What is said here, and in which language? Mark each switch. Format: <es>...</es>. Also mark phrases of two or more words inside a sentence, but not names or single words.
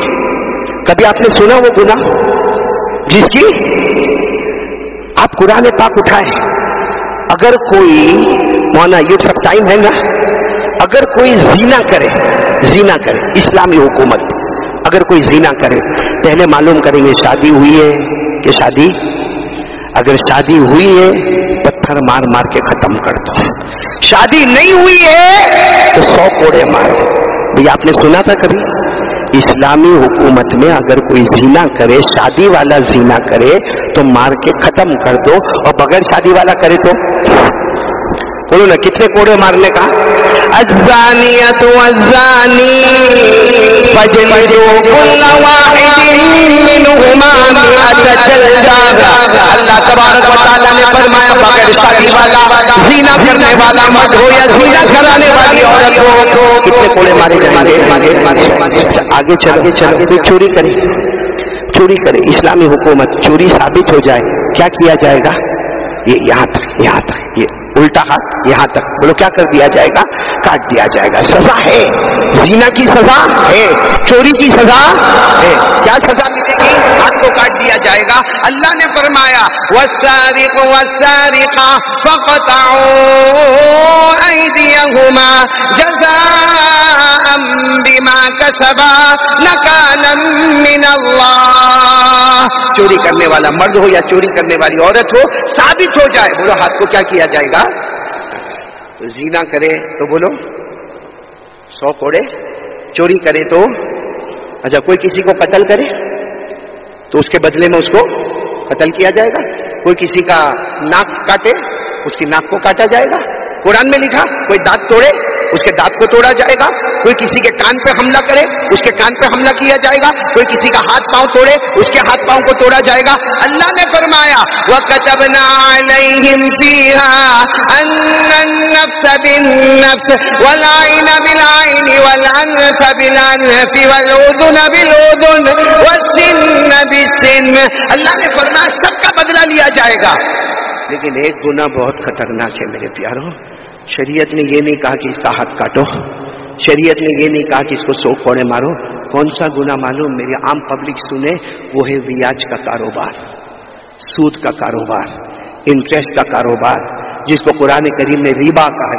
<hi>कभी आपने सुना वो गुनाह जिसकी, आप कुरान पाक उठाए, अगर कोई, मौलाना ये सब टाइम है ना, अगर कोई जीना करे, इस्लामी हुकूमत, अगर कोई जीना करे, पहले मालूम करेंगे शादी हुई है कि शादी, अगर शादी हुई है पत्थर मार मार के खत्म कर दो, शादी नहीं हुई है तो 100 कोड़े मार दो। भैया आपने सुना था कभी, इस्लामी हुकूमत में अगर कोई जीना करे, शादी वाला जीना करे तो मार के खत्म कर दो, और बगैर शादी वाला करे तो बोलो ना कितने कोड़े मारने का।</hi> <ar>الزانية والزاني فاجلدوا كل واحد منهما مائة جلدة.</ar> <hi>अल्लाह तबारक व तआला ने फरमाया बगैर शादी वाला जीना करने वाला मर्द हो या जीना कराने वाली औरत हो, कितने कोड़े मारे जाएंगे। आगे चलो, कोई चोरी करे, इस्लामी हुकूमत चोरी साबित हो जाए, क्या किया जाएगा, ये यहाँ तक, ये उल्टा हाथ यहाँ तक, बोलो क्या कर दिया जाएगा, काट दिया जाएगा। सजा है, जीना की सजा है, चोरी की सजा है, क्या सजा मिलेगी, हाथ को काट दिया जाएगा।</hi> <ar>अल्लाह ने फरमाया والسارق والسارقة فاقطعوا أيديهما جزاء بما كسبا نكالا من الله.</ar> <hi>चोरी करने वाला मर्द हो या चोरी करने वाली औरत हो, साबित हो जाए, बोलो हाथ को क्या किया जाएगा। जीना करे तो बोलो 100 कोड़े, चोरी करे तो, अच्छा कोई किसी को कत्ल करे तो उसके बदले में उसको कत्ल किया जाएगा, कोई किसी का नाक काटे उसकी नाक को काटा जाएगा। कुरान में लिखा कोई दांत तोड़े उसके दांत को तोड़ा जाएगा, कोई किसी के कान पे हमला करे उसके कान पे हमला किया जाएगा, कोई किसी का हाथ पांव तोड़े उसके हाथ पांव को तोड़ा जाएगा।</hi> <ar>अल्लाह ने फरमाया وكتبنا عليهم فيها أن النفس بالنفس والعين بالعين والأنف بالأنف والأذن بالأذن والسن بالسن.</ar> <hi>अल्लाह ने फरमाया सबका बदला लिया जाएगा। लेकिन एक गुनाह बहुत खतरनाक है मेरे प्यारों, शरीयत ने ये नहीं कहा कि इसका हाथ काटो, शरीयत ने ये नहीं कहा कि इसको 100 कोड़े मारो। कौन सा गुनाह मालूम? मेरी आम पब्लिक सुने, वो है रियाज का कारोबार, सूद का कारोबार, इंटरेस्ट का कारोबार, जिसको कुरान करीम ने रिबा कहा।</hi>